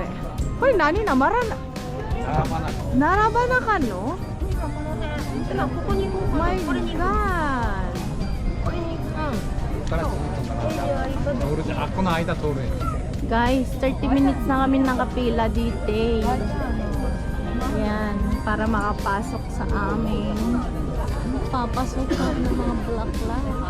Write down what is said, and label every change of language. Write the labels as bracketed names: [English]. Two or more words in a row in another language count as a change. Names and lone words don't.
[Japanese] これ何なまらん? 並ばなく。並ばなかんの? [English] My God. [Japanese] ここから通るじゃん。あ、この間通るやん。 [Filipino] Guys, 30 minutes na kami nakapila dito. Yan, para makapasok sa amin. Papasok kami ng mga bulaklak.